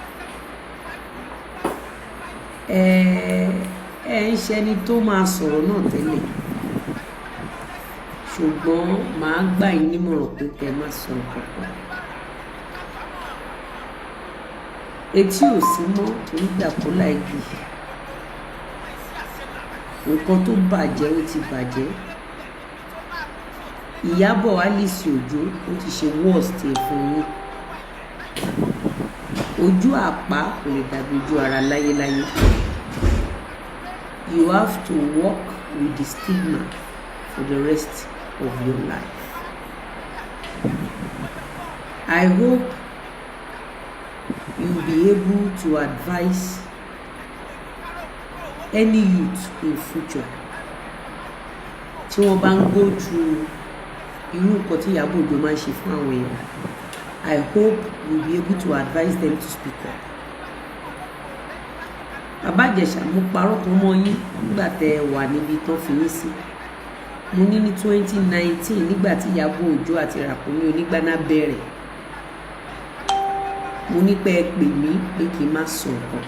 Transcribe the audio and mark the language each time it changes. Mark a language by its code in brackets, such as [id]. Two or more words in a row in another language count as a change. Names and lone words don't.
[yo] Ẹ ń ṣẹni tó máa sọ̀rọ̀ náà tẹ́lẹ̀ ṣùgbọ́n màá gbà yín nímọ̀ràn pé kẹ́ ẹ má sọ nǹkan kan etí ò sí mọ́ onígbàkúlà igi nǹkan tó bàjẹ́ ó ti bàjẹ́. Iyabo Alice Ojo ó ti ṣe worst ẹ̀ fún yín. Ojú àpá kò lè dàbí ojú ara láyéláyé. [en] You have to walk with the stigma for the rest of your life. I hope you'll be able to advise any youth in future [yo] tí wọ́n bá ń [en] go through [yo] irú nǹkan tí [en] Iyabo Ojo [yo] máa ń ṣe fún àwọn èèyàn. [en] I hope you'll be able to advise them to speak up. [yo] Baba Ijesha, mo parọ́ kan mọ́ yín nígbà tẹ́ ẹ wà níbi tán fi yín sí. Mo ní 2019 nígbà tí Iyabo Ojo àti Ràkúnmí Onígbáná bẹ̀rẹ̀. Mo ní pé ẹ pè mí pé kí n má sọ nǹkan.